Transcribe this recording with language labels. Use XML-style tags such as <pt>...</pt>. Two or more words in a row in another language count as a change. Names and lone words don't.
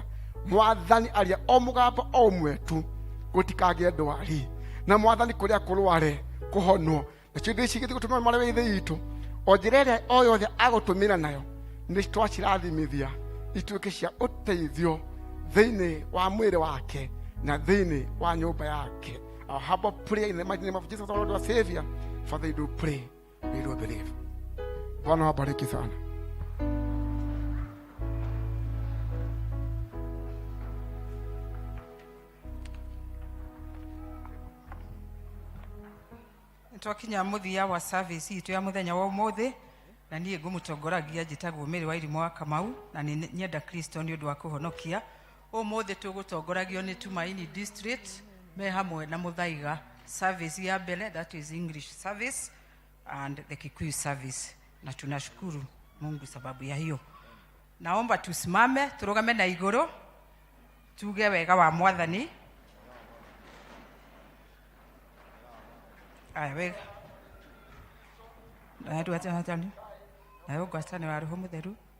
<ki>Mwathani aria o mũgambo o ũmwe tu gũtikagĩe ndwari na Mwathani kũrĩa kũrware kũhonwo nacio indo ici gĩthiĩ gũtũmĩra marĩ wĩthĩ itũ o njĩra ĩrĩa o yothe agũtũmĩra nayo nĩ twacirathimithia ituĩke cia ũteithio thĩinĩ wa mwĩrĩ wake na thĩinĩ wa nyũmba yake.</ki> <en>Our humble prayer in the mighty name of Jesus, our Lord and Savior. Father, they do pray, they do believe.</en> <sw>Bwana wabariki sana.</sw> <ki>Twakinya muthia wa service itu ya muthenya wa umuthi na niĩ ngũmũtongoragia njĩtagwo Mary wa Irimũ wa Kamau na nĩ nyenda Kristo nĩ ũndũ wa kũhonokia. Umuthi tũgũtongoragio nĩ Tumaini District me hamwe na Muthaiga service</ki> <sw>ya mbele,</sw> <en>that is English service and the Kikuyu Service,</en> <sw>na tunashukuru Mungu sababu ya hiyo. Naomba tusimame</sw> <ki>turugame na igũrũ tuge wega wa Mwathani. Aya wega na ndu atani na ugwatane wa Roho Mutheru.</ki>